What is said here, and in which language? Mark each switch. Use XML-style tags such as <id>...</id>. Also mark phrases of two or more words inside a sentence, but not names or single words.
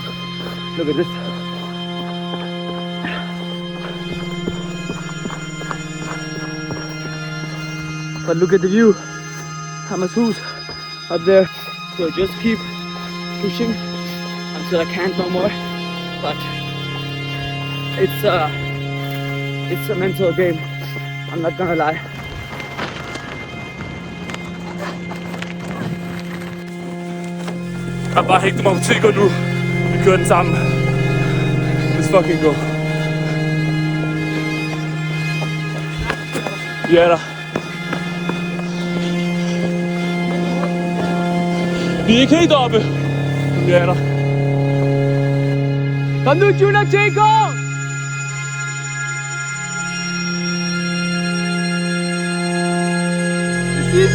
<en>Look at this. But look at the view. Hammershus up there. So just keep pushing until I can't no more. But it's a mental game. I'm not gonna lie.</en> <da>Jeg har bare hægtet mig på Tigger nu. Vi kører den sammen.</da> <en>Let's fucking go.</en> <da>Vi er der. Vi er ikke helt oppe. Vi er der. Kom nu, Junior Jacob! Det sidste!</da>